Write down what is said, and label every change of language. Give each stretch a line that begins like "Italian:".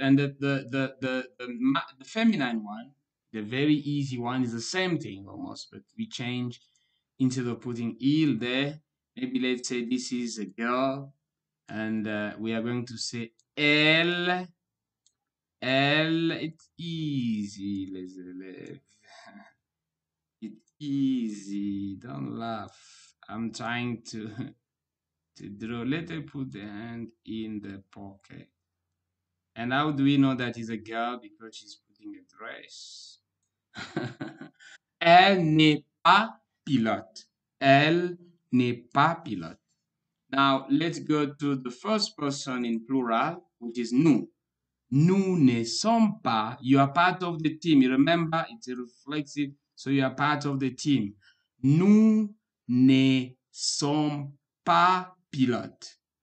English: And the feminine one, the very easy one, is the same thing almost, but we change instead of putting il there. Maybe let's say this is a girl, and we are going to say elle. Elle, it's easy, les élèves. It's easy. Don't laugh. I'm trying to draw. Let her put the hand in the pocket. And how do we know that is a girl? Because she's putting a dress.
French: Elle n'est pas pilote. Elle n'est pas pilote.
English: Now let's go to the first person in plural, which is nous.
French: Nous ne sommes pas.
English: You are part of the team. You remember, it's a reflexive, so you are part of the team.
French: Nous ne sommes pas pilotes.